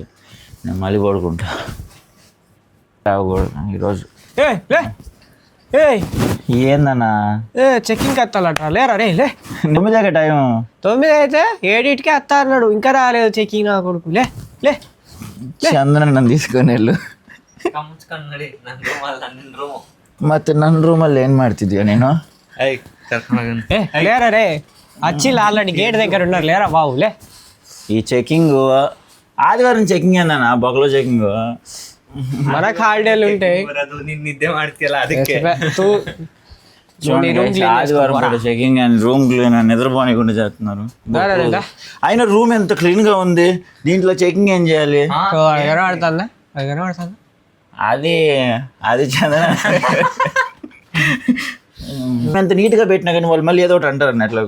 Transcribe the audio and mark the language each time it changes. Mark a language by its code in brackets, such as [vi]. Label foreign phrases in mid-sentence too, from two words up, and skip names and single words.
[te] నేను మళ్ళీ పడుకుంటా. లేవకూడదు ఈరోజు. ఏందన్నా చెక్కింగ్ వస్తాలట లేరా రే లే. 9 టైం 9 అయితే 7కి వస్తా అన్నాడు, ఇంకా రాలేదు చెక్కింగ్. నా కొడుకు లే లే. చంద్రన్ నన్ను తీసుకొని వెళ్ళు. [kn] ಮತ್ತೆ ನನ್ನ ರೂಮಲ್ಲಿ ಏನು ಮಾಡ್ತಿದ್ಯಾ ನೀನು? [te] లేరా రే వచ్చింది ఆల్రెడీ గేట్ దగ్గర ఉన్నారు. లేరా బాబు లే. ఈ చెకింగ్ ఆదివారం చెకింగ్ ఏందన్నా? బొక్కలో చెకింగ్ మనకు హాలిడేలు ఉంటాయి. [kn] నిద్ದೆ ಮಾಡ್ತಿಯಲ್ಲ ಅದಕ್ಕೆ [te] ఆదివారం కూడా చెకింగ్ అని రూమ్ నిద్రపోనికుండా చేస్తున్నారు. అయినా రూమ్ ఎంత క్లీన్ గా ఉంది, దీంట్లో చెకింగ్ ఏం చేయాలి? కనబడుతుందా? అది కనబడుతుందా? అది చంద్ర ఎంత నీట్ గా పెట్టినా కానీ వాళ్ళు మళ్ళీ ఏదో ఒకటి అంటారు అన్నట్లకు.